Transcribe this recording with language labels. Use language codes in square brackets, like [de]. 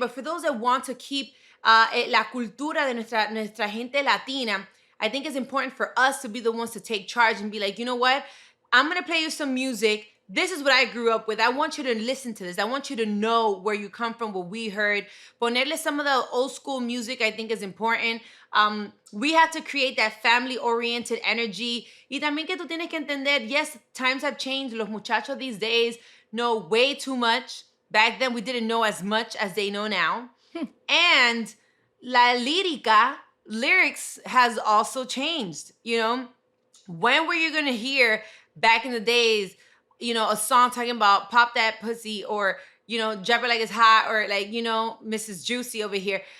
[en] But for those that want to keep la cultura de nuestra gente latina, I think it's important for us to be the ones to take charge and be like, you know what? I'm going to play you some music. This is what I grew up with. I want you to listen to this. I want you to know where you come from, what we heard. Ponerle some of the old school music, I think, is important. We have to create that family-oriented energy. [es] Y también que tú tienes que entender, yes, times have changed. [en] Los muchachos these days know way too much. Back then, we didn't know as much as they know now. And la lyrics has also changed, When were you going to hear back in the days, a song talking about pop that pussy or, drop it like it's hot or like, Mrs. Juicy over here.